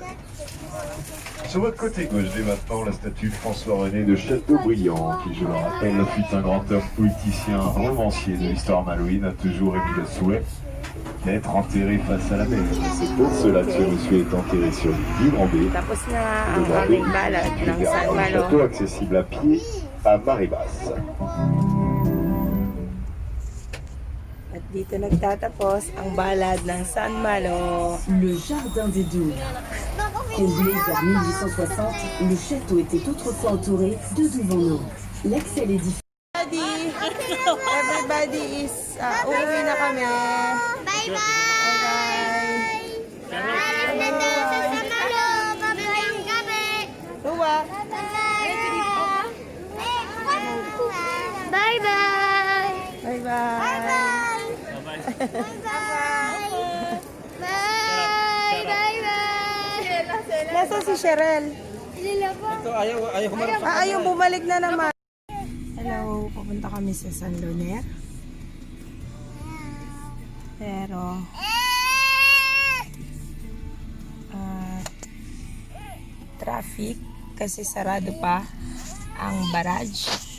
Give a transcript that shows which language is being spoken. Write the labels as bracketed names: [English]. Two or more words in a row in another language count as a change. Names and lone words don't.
[French] Sur votre côté gauche, dès maintenant, la statue de François-René de Châteaubriand, qui, je le rappelle, fut un grand homme politicien, romancier de l'histoire malouine, a toujours émis le souhait d'être enterré face à la mer. C'est pour cela que ce monsieur est enterré sur l'île du Grand B. [Filipino] Tapos na ang aming balad ng San [French] Un château [Filipino] Malo. [French] accessible à pied à marée basse. [Filipino] At dito nagtatapos ang balad ng San Malo. [French] Le jardin des Douves. Comblé vers 1860, le château était autrefois entouré de douves en eau. L'accès à l'édifice [English] Everybody is [Filipino] uuwi na kami. [English] Bye bye. Bye [Filipino] Alam na daw sa Samalo. Babayang gabi. [English] bye. Luwa. Bye bye. Bye bye. Bye bye. Bye bye. [Filipino] Nasaan si Cheryl? Ito, ayaw humarap sa Yung bumalik na naman. Hello, pupunta kami sa San Loner. Pero traffic kasi sarado pa ang barrage.